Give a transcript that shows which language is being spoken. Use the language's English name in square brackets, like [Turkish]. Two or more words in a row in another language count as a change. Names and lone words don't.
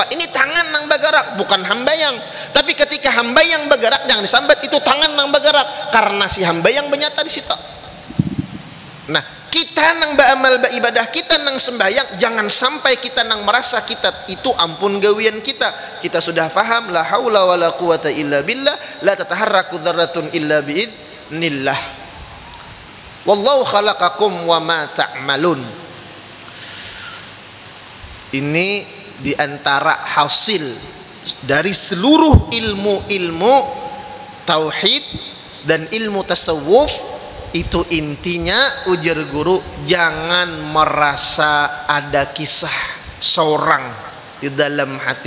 [Banjar] Ini tangan nang bergerak, bukan hambayang. Tapi ketika hambayang bergerak, jangan disambat itu tangan nang bergerak, karena si hambayang benyata di situ. Nah, kita nang beramal beribadah, kita nang sembahyang, jangan sampai kita nang merasa kita itu ampun gawian kita. [Indonesian] Kita sudah faham [Arabic] لا حول ولا قوة إلا بالله لا تتحرك ذرة إلا بإذن الله. والله خلقكم وما تعملون. [Indonesian] Ini diantara hasil dari seluruh ilmu-ilmu tauhid dan ilmu tasawuf. [Banjar] Itu intinya, ujar guru, jangan merasa ada kisah seorang di dalam hati.